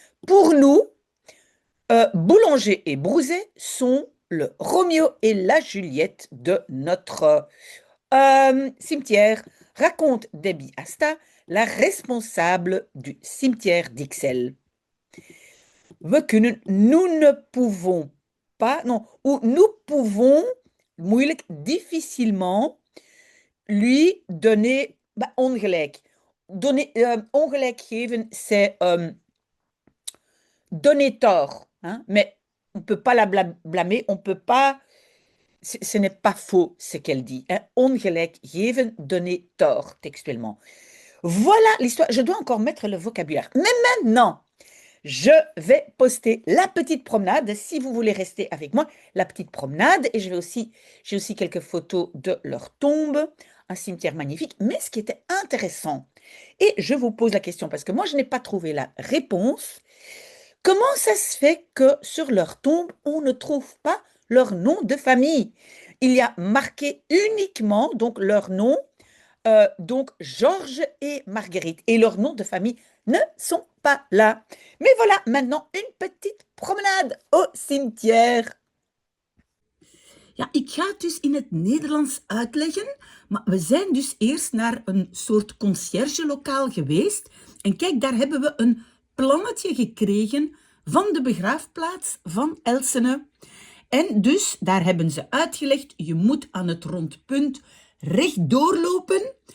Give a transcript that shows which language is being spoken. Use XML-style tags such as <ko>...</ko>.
<fr>Pour nous, Boulanger et Brouzet sont le Roméo et la Juliette de notre cimetière, raconte Debbie Asta, la responsable du cimetière d'Ixelles. Nous ne pouvons pas, non, ou nous pouvons,</fr> <nl>moeilijk,</nl> <fr>difficilement, lui donner</fr> <nl>ongelijk. Ongelijk geven,</nl> <fr>c'est donner tort. Hein? Mais on ne peut pas la blâmer, on peut pas... Ce n'est pas faux ce qu'elle dit. Hein?</fr> <nl>Ongelijk geven,</nl> <fr>donner tort, textuellement. Voilà l'histoire. Je dois encore mettre le vocabulaire. Mais maintenant, je vais poster la petite promenade, si vous voulez rester avec moi, la petite promenade. Et j'ai aussi quelques photos de leur tombe, un cimetière magnifique. Mais ce qui était intéressant, et je vous pose la question parce que moi, je n'ai pas trouvé la réponse. Comment ça se fait que sur leur tombe, on ne trouve pas leur nom de famille? Il y a marqué uniquement donc leur nom, donc Georges et Marguerite. Et leurs noms de famille ne sont pas là. Mais voilà, maintenant une petite promenade au cimetière.</fr> <nl>Ja, ik ga het dus in het Nederlands uitleggen, maar we zijn dus eerst naar een soort conciërgelokaal geweest. En kijk, daar hebben we een plannetje gekregen van de begraafplaats van Elsene. En dus, daar hebben ze uitgelegd, je moet aan het rondpunt rechtdoor lopen.</nl>